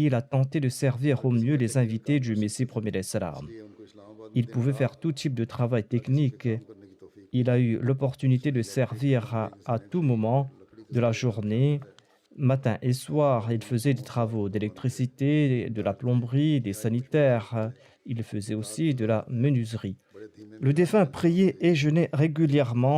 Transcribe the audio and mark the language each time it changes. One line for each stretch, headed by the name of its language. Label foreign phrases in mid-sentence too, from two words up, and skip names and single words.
French: tenter de servir au mieux les invités du Messie premier salam.
Urdu: اس لیے ان کو اسلام آباد
French: Il pouvait faire tout type de travail technique. Il a eu l'opportunité de servir à tout moment de la journée, matin et soir. Il faisait des travaux d'électricité, de la plomberie, des sanitaires. Il faisait aussi de la menuiserie. Le défunt priait et jeûnait régulièrement.